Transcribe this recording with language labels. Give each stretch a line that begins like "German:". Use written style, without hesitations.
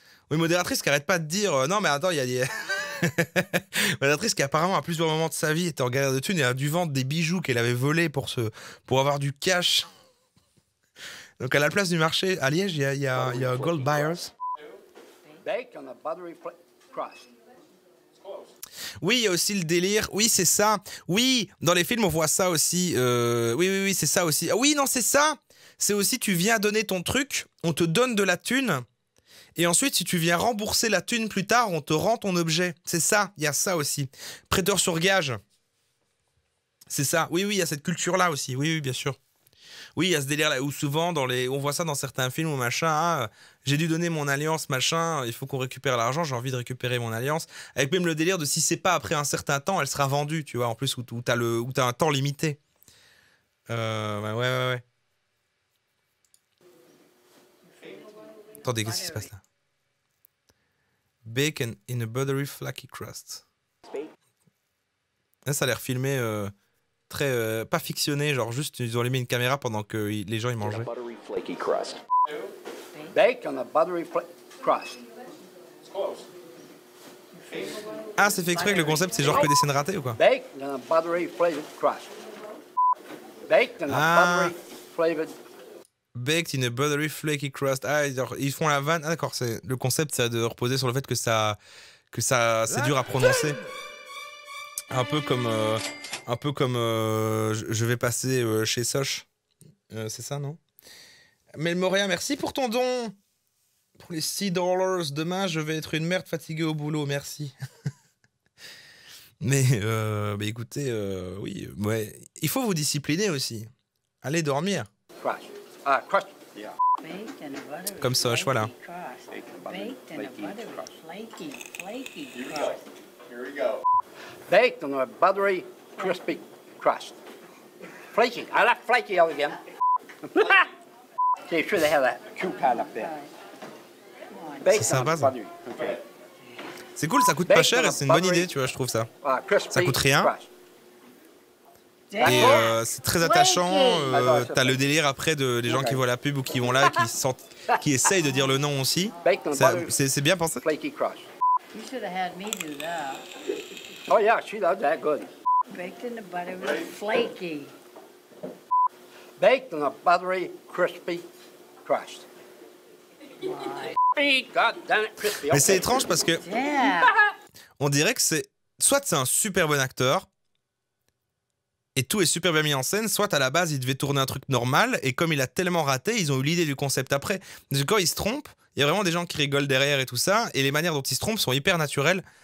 French: Oui, modératrice qui arrête pas de dire non mais attends, il y a des... modératrice qui apparemment à plusieurs moments de sa vie était en galère de thunes et a dû vendre des bijoux qu'elle avait volés pour avoir du cash. Donc à la place du marché à Liège, il y a Gold Buyers.
English: Baked on a buttery crust.
French: Oui, il y a aussi le délire. Oui, c'est ça. Oui, dans les films, on voit ça aussi. Oui, c'est ça aussi. Ah oui, non, c'est ça. C'est aussi, tu viens donner ton truc, on te donne de la thune, et ensuite, si tu viens rembourser la thune plus tard, on te rend ton objet. C'est ça, il y a ça aussi. Prêteur sur gage. C'est ça. Oui, il y a cette culture-là aussi. Oui, bien sûr. Oui, il y a ce délire-là où souvent, on voit ça dans certains films ou machin. Ah, j'ai dû donner mon alliance, machin. Il faut qu'on récupère l'argent. J'ai envie de récupérer mon alliance. Avec même le délire de si c'est pas après un certain temps, elle sera vendue. Tu vois, en plus où t'as un temps limité. Ouais. Attendez, qu'est-ce qui se passe là?
English: Bacon in a buttery flaky crust.
French: Là, ça a l'air filmé. Très pas fictionné, genre juste ils ont allumé une caméra pendant que les gens ils mangeaient.
English: Baked on a buttery crust.
French: Ah, c'est fait exprès que le concept c'est genre que des scènes ratées ou quoi?
English: Baked on a buttery flavored crust. Baked on a buttery flavored. Baked in a buttery flaky crust.
French: Ah, ils font la vanne. Ah d'accord, c'est le concept, c'est de reposer sur le fait que ça c'est dur à prononcer. Un peu comme je vais passer chez Soch. C'est ça, non? Melmoria, merci pour ton don. Pour les $6. Demain, je vais être une merde fatiguée au boulot. Merci. mais écoutez, oui. Ouais. Il faut vous discipliner aussi. Allez dormir.
English: Crust.
French: Comme Soch, voilà.
English: Baked on a buttery, crispy crust. Flaky. I like flaky out again. Okay, should have that cue pad up there.
French: C'est sympa ça. C'est cool, ça coûte pas cher et c'est une bonne idée, tu vois, je trouve ça. Ça coûte rien. Et c'est très attachant. T'as le délire après des gens qui voient la pub ou qui vont là, qui essayent de dire le nom aussi. C'est bien pensé.
English: You should have had me do that. Oh yeah, she does that good. Baked in the butter was flaky. Baked on a buttery, crispy crust. God damn it, crispy.
French: Mais c'est étrange parce que
English: Yeah.
French: on dirait que c'est un super bon acteur et tout est super bien mis en scène, soit à la base il devait tourner un truc normal et comme il a tellement raté, ils ont eu l'idée du concept après. Parce que quand il se trompe, il y a vraiment des gens qui rigolent derrière et tout ça, et les manières dont il se trompe sont hyper naturelles.